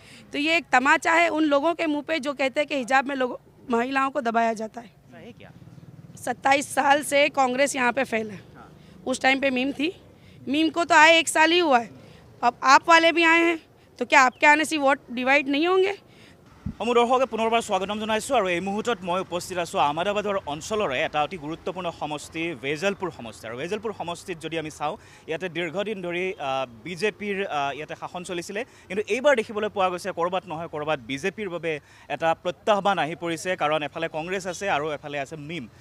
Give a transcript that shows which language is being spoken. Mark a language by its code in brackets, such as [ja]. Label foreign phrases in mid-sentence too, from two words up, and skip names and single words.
[hi] तो ये एक तमाचा है उन लोगों के मुँह पे जो कहते हैं कि हिजाब में महिलाओं को दबाया जाता है। 27 साल से कांग्रेस यहाँ पे फेल है। उस टाइम पे मीम थी, मीम को तो आए 1 साल ही हुआ है, अब आप वाले भी आए हैं, तो क्या आपके आने से वोट डिवाइड नहीं होंगे? [as] দৰ্শক পুনৰবাৰ স্বাগতম জনাইছোঁ और এই মুহূৰ্তত মই উপস্থিত আছোঁ আহমেদাবাদৰ অঞ্চলৰে এটা অতি গুৰুত্বপূৰ্ণ সমষ্টি वेजलपुर সমষ্টি। আৰু वेजलपुर সমষ্টিত যদি আমি চাওঁ ইয়াতে দীৰ্ঘদিন ধৰি বিজেপিৰ ইয়াতে শাসন চলিছিলে, কিন্তু এইবাৰ দেখিবলৈ পোৱা গৈছে কৰবাত নহয় কৰবাত বিজেপিৰ বাবে এটা প্ৰত্যাহ্বান আহি পৰিছে, কাৰণ এফালে কংগ্ৰেছ আছে আৰু এফালে আছে মিম।